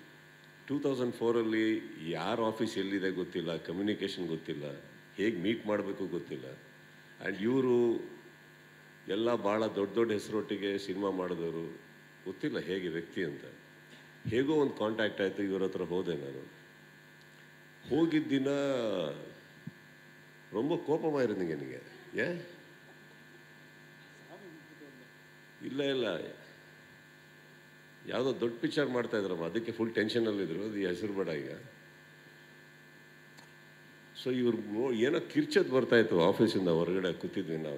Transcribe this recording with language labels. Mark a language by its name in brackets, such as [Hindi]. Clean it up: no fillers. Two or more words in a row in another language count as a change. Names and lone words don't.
[Kannada] 2004 ಯಾರ ಆಫೀಸ್ ಎಲ್ಲಿದೆ ಗೊತ್ತಿಲ್ಲ, ಕಮ್ಯುನಿಕೇಷನ್ ಗೊತ್ತಿಲ್ಲ, ಹೇಗೆ ಮೀಟ್ ಮಾಡಬೇಕು ಗೊತ್ತಿಲ್ಲ. ಆ್ಯಂಡ್ ಇವರು ಎಲ್ಲ ಭಾಳ ದೊಡ್ಡ ಹೆಸರೊಟ್ಟಿಗೆ ಸಿನಿಮಾ ಮಾಡಿದವರು, ಗೊತ್ತಿಲ್ಲ ಹೇಗೆ ವ್ಯಕ್ತಿ ಅಂತ. ಹೇಗೋ ಒಂದು ಕಾಂಟ್ಯಾಕ್ಟ್ ಆಯಿತು, ಇವ್ರ ಹತ್ರ ಹೋದೆ ನಾನು. ಹೋಗಿದ್ದ ದಿನ [Tamil] ரொம்ப கோபமாக இருந்தீங்க நீங்கள். ஏன்? [Kannada] ಇಲ್ಲ ಯಾವುದೋ ದೊಡ್ಡ ಪಿಕ್ಚರ್ ಮಾಡ್ತಾ ಇದ್ರಮ್ಮ, ಅದಕ್ಕೆ ಫುಲ್ ಟೆನ್ಷನಲ್ಲಿದ್ದರು. ಅದು ಹೆಸರು ಬೇಡ ಈಗ. ಸೊ ಇವ್ರು ಏನೋ ಕಿರ್ಚೋದು ಬರ್ತಾಯಿತ್ತು ಆಫೀಸಿಂದ. ಹೊರಗಡೆ ಕೂತಿದ್ವಿ ನಾವು.